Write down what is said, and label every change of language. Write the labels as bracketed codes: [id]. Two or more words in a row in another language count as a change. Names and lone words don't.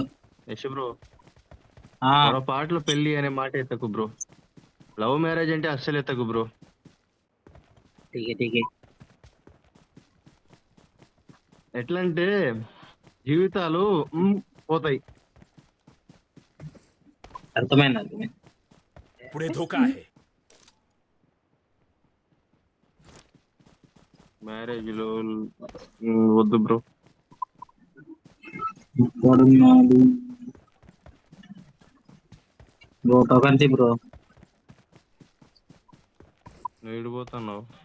[te] యశ్ బ్రో, పాటలో పెళ్లి అనే మాట ఎత్తకు బ్రో. [en] love marriage [te] అంటే అస్సలు ఎత్తకు బ్రో. ఠీకే ఎట్లా అంటే జీవితాలు పోతాయి. అర్థమైంది. [mr] पुढे धोका आहे. [te] మ్యారేజ్ లో వద్దు బ్రో. బ్రో టోకంతి బ్రో. నువ్వు ఇడిపోతున్నావు.